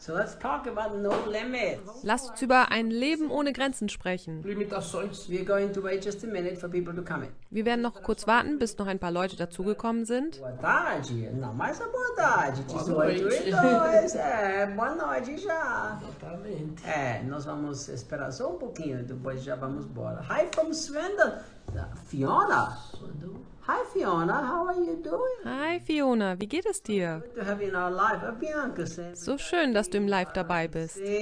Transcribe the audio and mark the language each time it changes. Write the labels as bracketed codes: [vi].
[en] So let's talk about no limits. [de] Lasst uns über ein Leben ohne Grenzen sprechen. [en] We're going to wait just a minute for people to come in. [de] Wir werden noch kurz warten, bis noch ein paar Leute dazugekommen sind. [pt] Boa tarde. Não, mais a boa tarde. Boa noite. Boa noite já. Exatamente. Nós vamos esperar só pouquinho, depois já vamos embora. [en] Hi from Swindon. Fiona. Hi Fiona, how are you doing? [de] Hi Fiona, wie geht es dir? [en] Good to have you in our life. [de] Bianca, so schön, dass du im Live dabei bist.